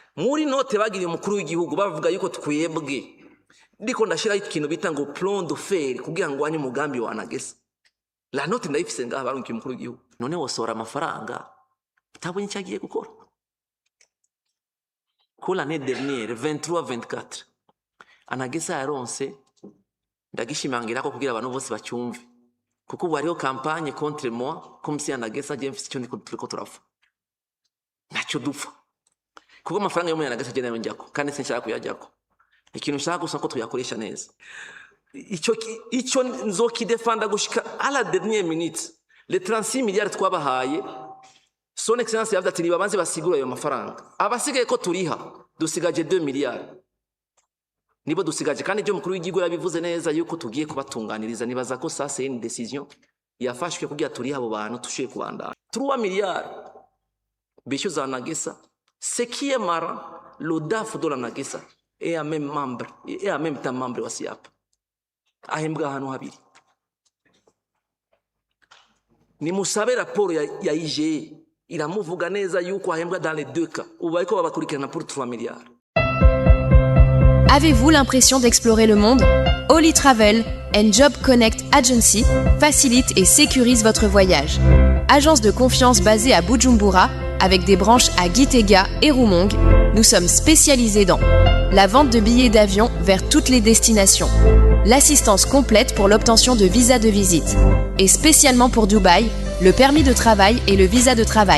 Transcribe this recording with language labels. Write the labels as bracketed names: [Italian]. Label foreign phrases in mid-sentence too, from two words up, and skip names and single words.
[Rundi] muri note bagiriye umukuru w'igihugu bavuga yuko twebwe ndiko ndashiraho ikintu bita ngo [French] plan de faire [Rundi] kugira ngo wanye umugambi wa Anagesa. [French] La note [Rundi] ndayifise ngaha barungiye umukuru w'igihugu. None wosora amafaranga utabonye icyo agiye gukora. Ko [French] l'année dernière [Rundi] 23-24 Anagesa yaronse ndagishimangira ko kugira abantu bose bacyumve. Kuko ubu hariho [French] campagne contre moi comme si [Rundi] Anagesa je mfise icyo ndiko turafa. Ntacyo dupfa. Kuko amafaranga yo muri Anagesa je nayo njyako kandi sinshaka kuyajyako. Ikintu nshaka gusa ko tuyakoresha neza. Icyo nzokidefanda gushika [French] à la dernière minute. Les 36 milliards [Rundi] twabahaye [French] son excellence [Rundi] yavuze ati nibabanze basigura ayo mafaranga. Abasigaye ko turiha dusigaje 2 milliards. Nibo dusigaje kandi byo mukuru w'igihugu yabivuze neza yuko tugiye kubatunganiriza nibaza ko [French] ça c'est une décision [Rundi] yafashwe kugira turiha abo bantu tushiye kubandana. 3 milliards bishyuza Anagesa. [French] Ce qui est marrant, le DAF de l'Anagesa est un même membre, et en même temps membre wa SIAP. [Rundi] Ahembwa ahantu habiri. Ni musabe raporo ya IGE iramuvuga neza yuko ahembwa [French] dans les deux cas. [Rundi] Ubu bariko babakurikirana [French] pour 3 milliards. Avez-vous l'impression d'explorer le monde? Holy Travel and Job Connect Agency facilite et sécurise votre voyage. Agence de confiance basée à Bujumbura, avec des branches à Gitega et Roumongue, nous sommes spécialisés dans la vente de billets d'avion vers toutes les destinations, l'assistance complète pour l'obtention de visa de visite, et spécialement pour Dubaï, le permis de travail et le visa de travail.